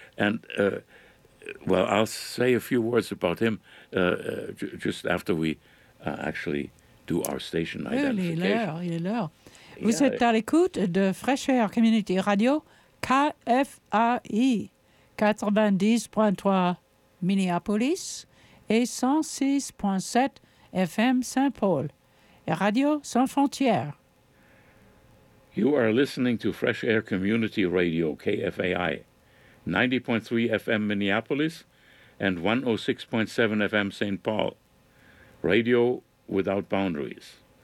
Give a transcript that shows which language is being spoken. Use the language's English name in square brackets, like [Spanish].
[English] And, I'll say a few words about him just after we actually do our station identification. [French] Oui, il est l'heure. Vous êtes à l'écoute de Fresh Air Community Radio, KFAI, 90.3 Minneapolis, et 106.7 FM Saint-Paul, et Radio Sans Frontières. [English] You are listening to Fresh Air Community Radio, KFAI, 90.3 FM Minneapolis, and 106.7 FM Saint Paul, radio without boundaries.